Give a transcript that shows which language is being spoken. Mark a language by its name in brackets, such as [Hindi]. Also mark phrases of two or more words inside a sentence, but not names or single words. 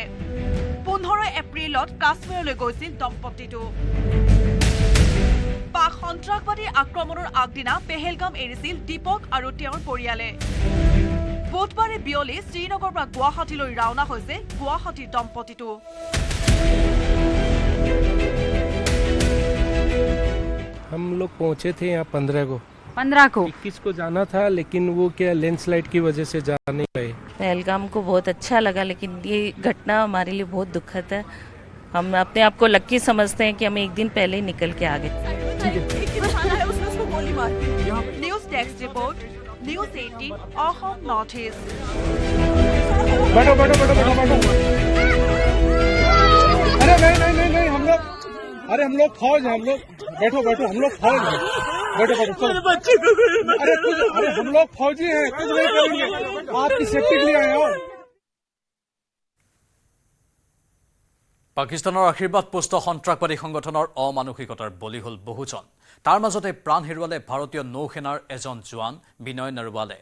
[Assamese] 15 এপ্ৰিলত কাশ্মীৰলৈ গৈছিল দম্পতীটো। পাক সন্ত্ৰাসবাদী আক্ৰমণৰ আগদিনা পেহেলগাম এৰিছিল দীপক আৰু তেওঁৰ পৰিয়ালে। বুধবাৰে বিয়লি শ্ৰীনগৰৰ পৰা গুৱাহাটীলৈ ৰাওনা হৈছে গুৱাহাটীৰ দম্পতীটো। [Hindi] हम लोग पहुंचे थे यहाँ 15 को 21 को जाना था, लेकिन वो क्या लैंडस्लाइड की वजह से जा नहीं पाए। पहलगाम को बहुत अच्छा लगा, लेकिन ये घटना हमारे लिए बहुत दुखद है। हम अपने आप को लक्की समझते हैं कि हम एक दिन पहले ही निकल के आ गए। एक इंसान आया, उसने उसको गोली मार दी। [English] News Desk Report, News 18 Assam North East. [Hindi] बैठो बैठो बैठो बैठो बैठो। अरे नहीं हम लोग फौज हैं, हम लोग बैठो हम लोग फौज हैं। बैठो चलो। अरे हम लोग फौजी हैं, कुछ नहीं करेंगे, आपकी सेफ्टी के लिए आए हो। [Assamese] পাকিস্তানৰ আশীৰ্বাদ পোষ্ট সন্ত্ৰাসবাদী সংগঠনৰ অমানসিকতাৰ বলি হ'ল বহুজন। তাৰ মাজতে প্ৰাণ হেৰুৱালে ভাৰতীয় নৌসেনাৰ এজন জোৱান বিনয় নৰৱালে।